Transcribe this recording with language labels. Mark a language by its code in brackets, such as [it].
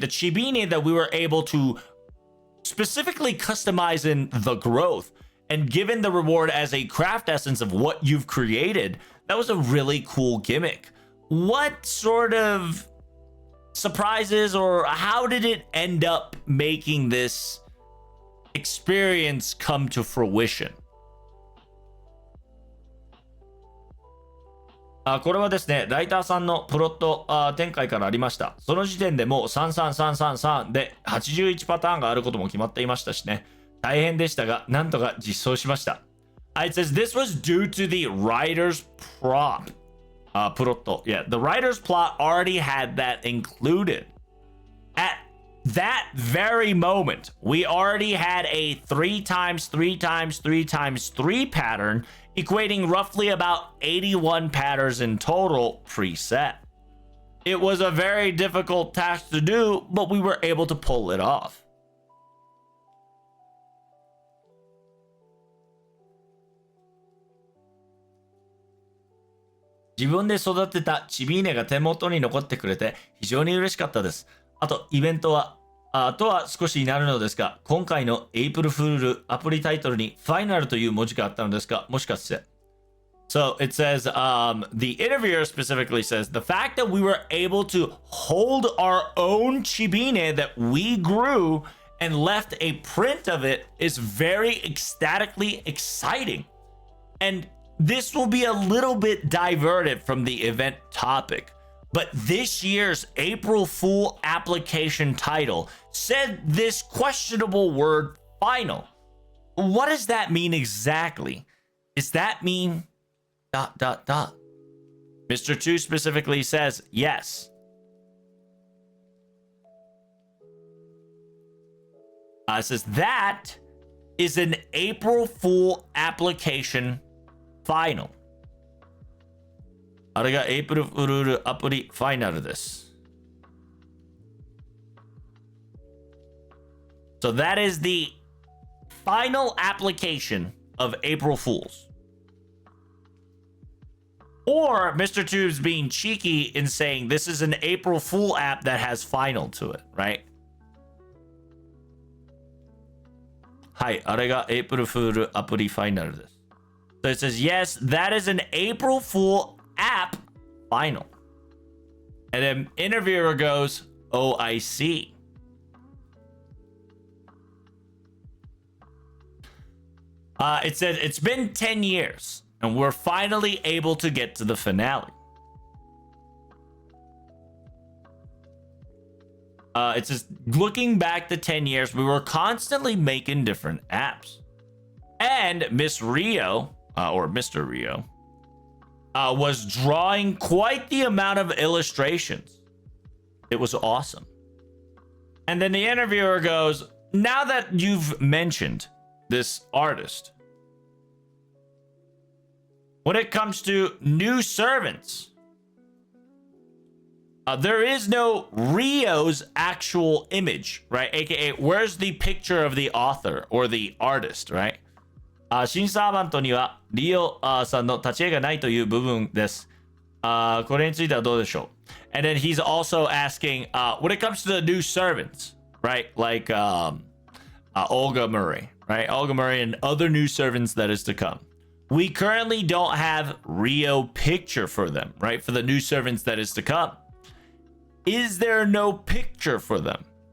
[en] The Chibine that we were able to specifically customize in the growth and given the reward as a craft essence of what you've created. That was a really cool gimmick. What sort of surprises, or how did it end up making this experience come to fruition? [ja] これはですね、ライターさんのプロット展開からありました。その時点でもう33333で81パターンがあることも決まっていましたしね。大変でしたが、なんとか実装しました。 [en] It says this was due to the writer's plot. [ja] プロット。 [en] Yeah, the writer's plot already had that included. At that very moment, we already had a 3 times 3 times 3 times 3 pattern, equating roughly about 81 patterns in total preset. It was a very difficult task to do, but we were able to pull it off. [ja] 自分で育てたチビーネが手元に残ってくれて非常に嬉しかったです。あとイベントはとは少しになるのですが、今回のエイプルフールアプリタイトルにファイナルという文字があったのですが、もしかして。 [en] So it says, the interviewer specifically says, the fact that we were able to hold our own Chibine that we grew and left a print of it is very ecstatically exciting. And this will be a little bit diverted from the event topic, but this year's April Fool application title said this questionable word final. What does that mean exactly? Does that mean ... Mr. 2 specifically says yes. It says that is an April Fool application final. [ja] あれが April Fool アプリファイナルです。 [en] So that is the final application of April Fools. Or Mr. Tube's being cheeky in saying this is an April Fool app that has final to it, right? [ja] はい、あれが April Fool アプリファイナルです。 [en] So it says, yes, that is an April Fool app final. And then interviewer goes, oh, I see. It says, it's been 10 years, and we're finally able to get to the finale. It says, looking back the 10 years, we were constantly making different apps. And Miss Rio, or Mr. Rio, was drawing quite the amount of illustrations. It was awesome. And then the interviewer goes, now that you've mentioned this artist, when it comes to new servants, there is no Rio's actual image, right? AKA, where's the picture of the author or the artist, right? [ja] 新サーバントにはリオさんの立ち絵がないという部分です。これについてはどうでしょう? [en] And then he's also asking, when it comes to the new servants, right? Like Olga Murray, right? Olga Murray and other new servants that is to come. We currently don't have Rio picture for them, right? For the new servants that is to come. Is there no picture for them?